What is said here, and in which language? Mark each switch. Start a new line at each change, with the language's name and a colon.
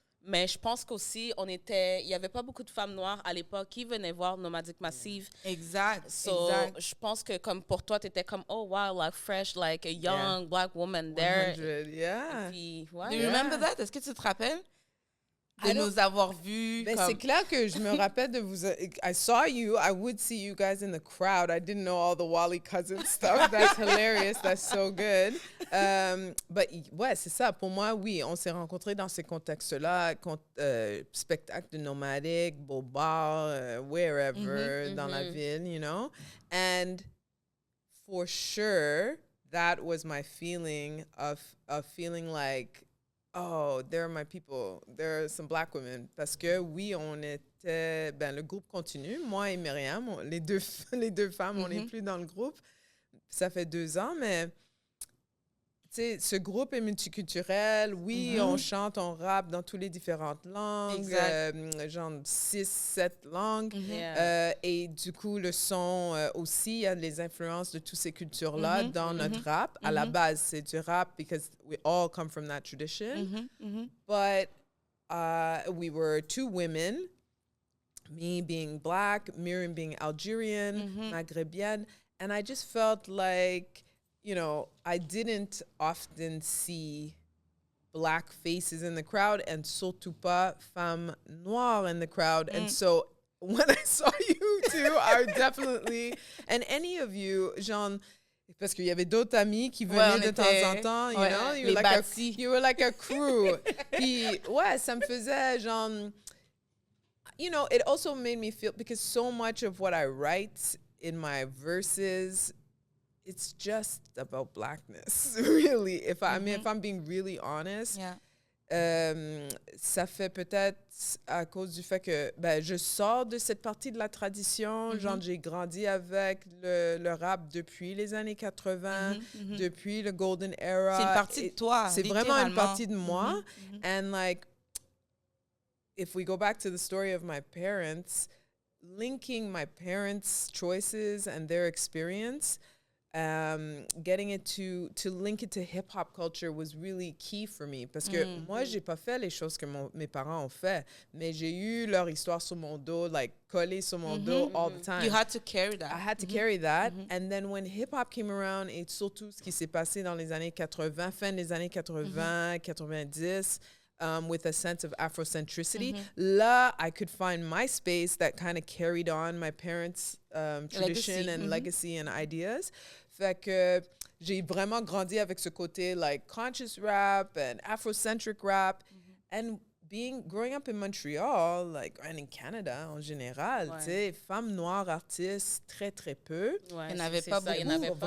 French: Mais je pense qu'aussi, il y avait pas beaucoup de femmes noires à l'époque qui venaient voir Nomadic Massive. Exact.
English: So,
French: je pense que comme pour toi, tu étais comme,
English: oh wow, like fresh, like a young black woman there. 100, yeah.
French: Puis,
English: Do
French: ouais.
English: you remember that?
French: Est-ce que tu te rappelles de
English: I don't-
French: nous avoir vus? Ben, comme... c'est clair que je me rappelle de vous.
English: I saw you. I would see you guys in the crowd. I didn't know all the Wally Cousins stuff. That's hilarious. That's so good. But
French: ouais, c'est ça. Pour moi, oui, on s'est rencontrés dans ces contextes-là, spectacle de nomadique, beau bar,
English: wherever
French: dans la ville, you know.
English: And for sure, that was my feeling of feeling like, oh, there are my people. There are some black women.
French: Parce que oui, on était, le groupe continue. Moi et Myriam, les deux femmes, on n'est plus dans le groupe. Ça fait 2 ans, mais tu sais, ce groupe est multiculturel. Oui, on chante, on rappe dans toutes les différentes langues. Genre 6, 7 langues.
English: Yeah.
French: Et du coup, le son aussi, il y a les influences de toutes ces cultures-là dans notre rap. À la base, c'est du rap
English: because we all come from that tradition. But we were 2 women, me being black, Miriam being Algerian, Maghrebienne. And I just felt like, you know, I didn't often see black faces in the crowd and
French: surtout pas femmes noires
English: in the crowd. And so when I saw you too, I definitely, and any of you, Jean,
French: parce qu'il y avait d'autres amis qui venaient de temps en temps,
English: you know, you were like a crew.
French: Puis, ouais, ça me faisait, genre,
English: you know, it also made me feel, because so much of what I write in my verses, it's just about blackness, really. If I'm being really honest,
French: ça fait peut-être à cause du fait que je sors de cette partie de la tradition. Genre, j'ai grandi avec le rap depuis les années 80, depuis le Golden Era. C'est une partie de toi, c'est vraiment une partie de moi.
English: And like, if we go back to the story of my parents, linking my parents' choices and their experience, getting it to link it to hip-hop culture was really key for me.
French: Parce que moi, j'ai pas fait les choses que mes parents ont fait, mais j'ai eu leur histoire sur mon dos, like, collée sur mon dos
English: all the time. You had to carry that. I had to carry that. And then when hip-hop came around,
French: et surtout ce qui s'est passé dans les années 80, fin des années 80, 90,
English: with a sense of Afrocentricity. Là, I could find my space that kind of carried on my parents' tradition and legacy and ideas.
French: Fait que j'ai vraiment grandi avec ce côté
English: like conscious rap and Afrocentric rap. And growing up in Montreal, like, and in Canada
French: en général, tu sais, femmes noires artistes, très, très peu. Ouais, Il n'y en avait pas beaucoup. Il n'y en avait pas.